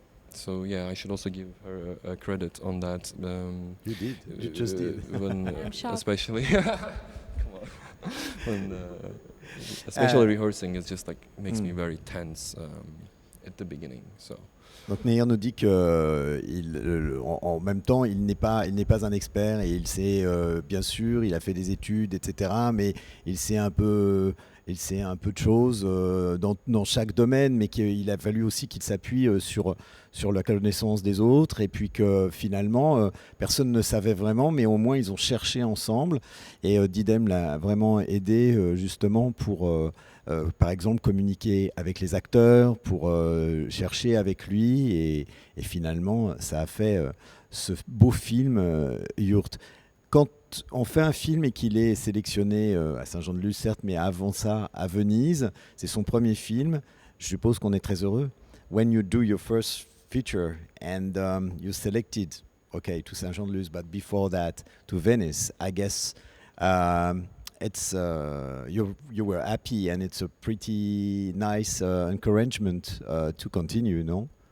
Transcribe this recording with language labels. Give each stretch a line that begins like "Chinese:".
English: So yeah, I should also give her a credit on that. You did. You just did. When, I'm shocked. especially, come on, when especially rehearsing is just like makes me very tense at the beginning. So.
French: Donc Meir nous dit que en même temps, il n'est pas un expert, et il sait, bien sûr, il a fait des études, etc. Mais il sait un peu de choses dans chaque domaine, mais qu'il a fallu aussi qu'il s'appuie sur la connaissance des autres, et puis que finalement, personne ne savait vraiment, mais au moins ils ont cherché ensemble, et Didem l'a vraiment aidé justement pour, par exemple, communiquer avec les acteurs, pour chercher avec lui, et finalement, ça a fait ce beau film, Yurt. Quand on fait un film et qu'il est sélectionné à Saint-Jean-de-Luz, certes, mais avant ça, à Venise, c'est son premier film, je suppose qu'on est très heureux.
English: When you do your first feature and you're selected, okay, to Saint-Jean-de-Luz, but before that, to Venice, I guess it's you were happy, and it's a pretty nice encouragement to continue, no?